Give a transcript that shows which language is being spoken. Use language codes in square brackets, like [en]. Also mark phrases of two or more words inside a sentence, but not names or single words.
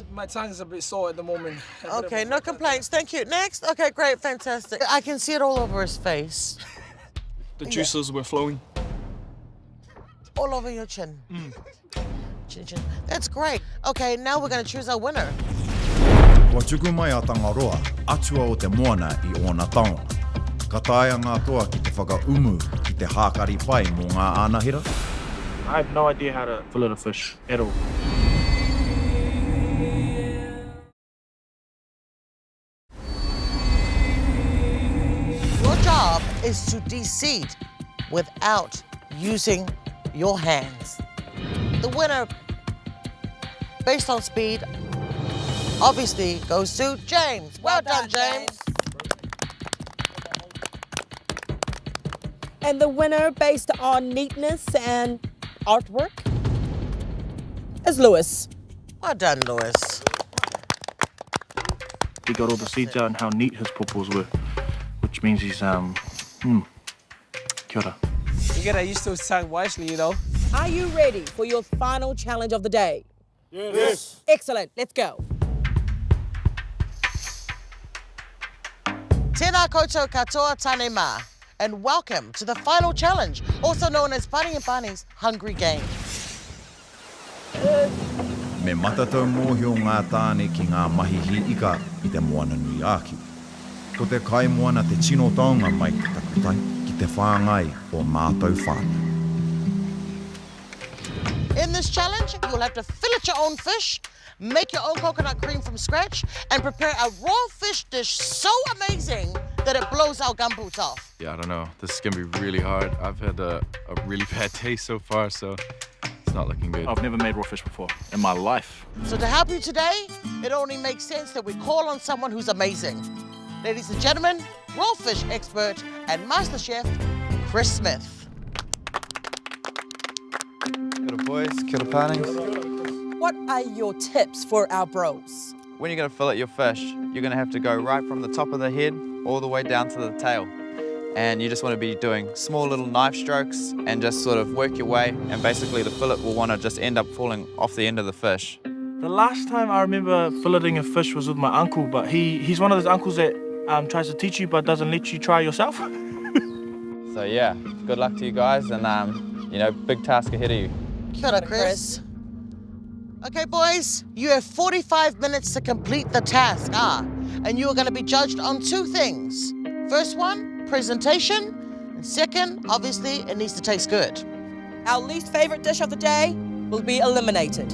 [en] My tongue's a bit sore at the moment. Okay, no complaints. Thank you. Next? Okay, great. Fantastic. I can see it all over his face. The juices were flowing. All over your chin. Chin, chin. That's great. Okay, now we're going to choose our winner. [mi] Kua tuku mai a Tangaroa, atua o te moana I ona taonga. Ka taea ngā toa ki te whakaumu ki te hākari pai mō ngā ānahira. [en] I have no idea how to fillet a fish at all. Your job is to de-seed without using your hands. The winner, based on speed, obviously goes to James. Well done, James. And the winner, based on neatness and artwork, is Lewis. Well done, Lewis. He got all the seeds out and how neat his pawpaws were, which means he's, [mi] kia ora. [en] You gotta use those tongue wisely, you know. Are you ready for your final challenge of the day? Yes. Excellent, let's go. [mi] Tēnā koutou katoa tane mā, [en] and welcome to the final challenge, also known as Pani and Pani's Hungry Game. [mi] Me matatau mōhio ngā tāne ki ngā mahihi ika I te moana nui āki. Ko te kai moana te tino taonga mai ki takutai ki te whāngai o mātou whānau. [en] In this challenge, you'll have to fillet your own fish, make your own coconut cream from scratch, and prepare a raw fish dish so amazing that it blows our gumboots off. Yeah, I don't know. This is gonna be really hard. I've had a really bad taste so far, so it's not looking good. I've never made raw fish before in my life. So to help you today, it only makes sense that we call on someone who's amazing. Ladies and gentlemen, raw fish expert and master chef, Chris Smith. [mi] Kia ora boys, kia ora pānings. [en] What are your tips for our bros? When you're going to fillet your fish, you're going to have to go right from the top of the head all the way down to the tail. And you just want to be doing small little knife strokes and just sort of work your way, and basically the fillet will want to just end up falling off the end of the fish. The last time I remember filleting a fish was with my uncle, but he's one of those uncles that tries to teach you but doesn't let you try yourself. So yeah, good luck to you guys, and you know, big task ahead of you. [mi] Kia ora, Chris. [en] Okay, boys, you have 45 minutes to complete the task, and you are going to be judged on 2 things. First one, presentation, and second, obviously, it needs to taste good. Our least favorite dish of the day will be eliminated.